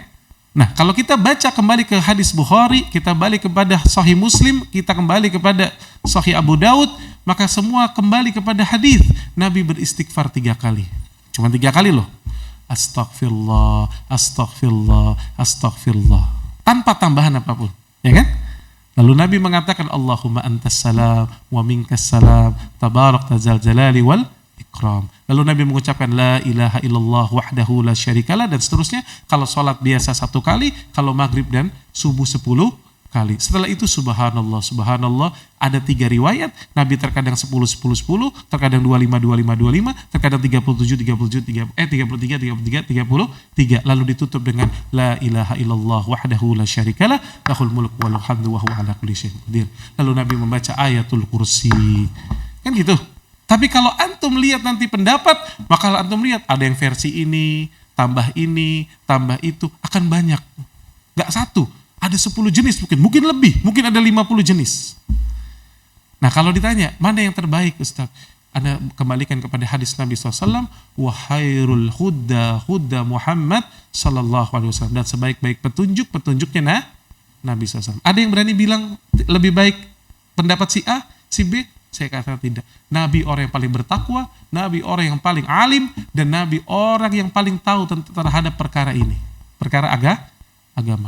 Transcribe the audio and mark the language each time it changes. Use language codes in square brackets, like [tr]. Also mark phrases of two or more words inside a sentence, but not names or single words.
[id] Nah, kalau kita baca kembali ke hadis Bukhari, kita balik kepada Sahih Muslim, kita kembali kepada Sahih Abu Daud, maka semua kembali kepada hadis Nabi beristighfar 3 kali. Cuma 3 kali loh. [ar] أستغفر الله، أستغفر الله، أستغفر الله. [id] Tanpa tambahan apapun, ya kan? Lalu Nabi mengatakan, [ar] اللهم أنت السلام ومنك السلام، تباركت ذا الجلال والإكرام. [id] Lalu Nabi mengucapkan [ar] لا إله إلا الله وحده لا شريك له, [id] dan seterusnya. Kalau sholat biasa 1 kali, kalau maghrib dan subuh 10 kali. Setelah itu [ar] سبحان الله، سبحان الله. [id] Ada 3 riwayat, Nabi terkadang 10, 10, 10, terkadang 25, 25, 25, terkadang 37, 37, 33, 33, 33. Lalu ditutup dengan [ar] لا إله إلا الله وحده لا شريك له، له الملك وله الحمد وهو على كل شيء قدير. [id] Lalu Nabi membaca ayatul kursi. Kan gitu. Tapi kalau antum lihat nanti pendapat, maka antum lihat ada yang versi ini, tambah itu, akan banyak. Gak satu. Ada 10 jenis mungkin lebih, mungkin ada 50 jenis. Nah, kalau ditanya, mana yang terbaik, Ustaz? Anda kembalikan kepada hadis Nabi SAW, [ar] وخير الهدى محمد صلى الله عليه وسلم, [id] dan sebaik-baik petunjuknya Nabi SAW. Ada yang berani bilang lebih baik pendapat si A, si B? Saya katakan tidak. Nabi orang yang paling bertakwa, Nabi orang yang paling alim, dan Nabi orang yang paling tahu terhadap perkara ini, perkara agama.